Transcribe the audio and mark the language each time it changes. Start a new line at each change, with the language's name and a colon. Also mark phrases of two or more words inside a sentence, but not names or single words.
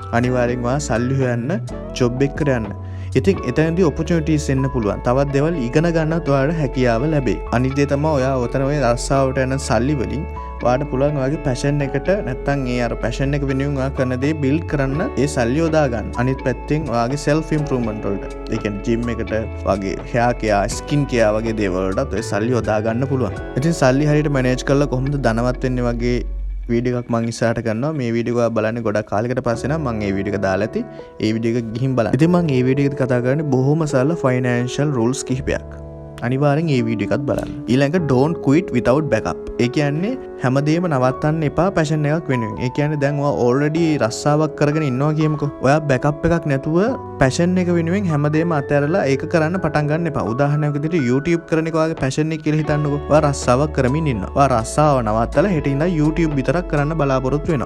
Sinhala: අනිවාර්යෙන් ඔයා සල්ලි හොයන්න ජොබ් එකකට යන්න. ඉතින් එතනදී ඔපචුනිටිස් එන්න පුළුවන්. තවත් දේවල් ඉගෙන ගන්නත් ඔයාලට හැකියාව ලැබෙයි. අනිත් දේ තමයි ඔයා ඔතන ඔය රස්සාවට යන සල්ලි වලින් ඔයාට පුළුවන් ඔයාගේ පැෂන් එකට නැත්තම් ඒ අර පැෂන් එක වෙනුවෙන් ඔයා කරන දේ බිල්ඩ් කරන්න ඒ සල්ලි යොදා ගන්න. අනිත් පැත්තෙන් ඔයාගේ
English: self improvement
Sinhala: වලට ඒ කියන්නේ ජිම් එකට වගේ
English: hair care, skin care
Sinhala: වගේ දේවල් වලටත් ඔය සල්ලි යොදා ගන්න පුළුවන්. ඉතින් සල්ලි හරියට මැනේජ් කරලා කොහොමද ධනවත් වෙන්නේ වගේ වීඩියෝ එකක් මම ඉස්සරහට කරනවා. මේ වීඩියෝ එක බලන්නේ ගොඩක් කාලයකට පස්සේ නම් මම මේ වීඩියෝ එක දාලා ඇති. ඒ වීඩියෝ එක ගිහින් බලන්න. ඉතින් මම මේ වීඩියෝ එකේ කතා කරන්නේ බොහොම සරල
English: financial rules
Sinhala: කිහිපයක්. අනිවාර්යෙන් මේ වීඩියෝ එකත් බලන්න. ඊළඟ
English: don't quit without backup.
Sinhala: ඒ කියන්නේ හැමදේම නවත්තන්න එපා පැෂන් එකක් වෙනුවෙන්. ඒ කියන්නේ දැන් ඔයා ඔල්රෙඩි රස්සාවක් කරගෙන ඉන්නවා කියමුකෝ. ඔයා බෑකප් එකක් නැතුව පැෂන් එක වෙනුවෙන් හැමදේම අතහැරලා ඒක කරන්න පටන් ගන්න එපා. උදාහරණයක් විදිහට YouTube කරන එක ඔයාගේ පැෂන් එක කියලා හිතන්නකෝ. ඔයා රස්සාවක් කරමින් ඉන්නවා. ඔයා රස්සාව නවත්තලා හෙට ඉඳන් YouTube විතරක් කරන්න බලාපොරොත්තු වෙනවා.